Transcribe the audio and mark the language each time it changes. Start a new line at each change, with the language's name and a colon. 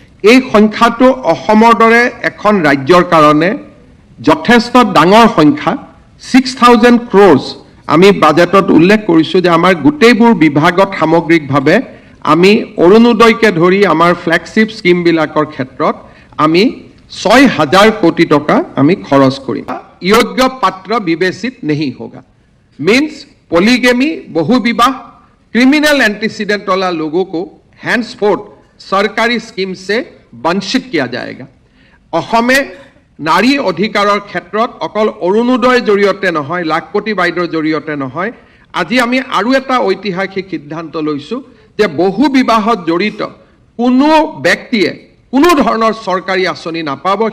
Assamese: এই সংখ্যাটো অসমৰ দৰে এখন ৰাজ্যৰ কাৰণে যথেষ্ট ডাঙৰ সংখ্যা। 6,000 crores আমি বাজেটত উল্লেখ কৰিছোঁ যে আমাৰ গোটেইবোৰ বিভাগত সামগ্ৰিকভাৱে আমি অৰুণোদয়কে ধৰি আমাৰ ফ্লেগশ্বিপ স্কিমবিলাকৰ ক্ষেত্ৰত আমি 6,000 কোটি টকা আমি খৰচ কৰিম। যোগ্য পাত্ৰ বিবেচিত
Hindi: नहीं होगा मीन्स पोलीगेमी, बहु विवाह, क्रिमिनल एंटीसीडेंट वाला लोगों को हैंड्सफोर्थ सरकारी स्कीम से वंचित किया जाएगा।
Assamese: অসমে নাৰী অধিকাৰৰ ক্ষেত্ৰত অকল অৰুণোদয়ৰ জৰিয়তে নহয়, লাখপতি বাইদেউৰ জৰিয়তে নহয়, আজি আমি আৰু এটা ঐতিহাসিক সিদ্ধান্ত লৈছোঁ যে বহু বিবাহত জড়িত কোনো ব্যক্তিয়ে কোনো ধৰণৰ চৰকাৰী আঁচনি নাপাব।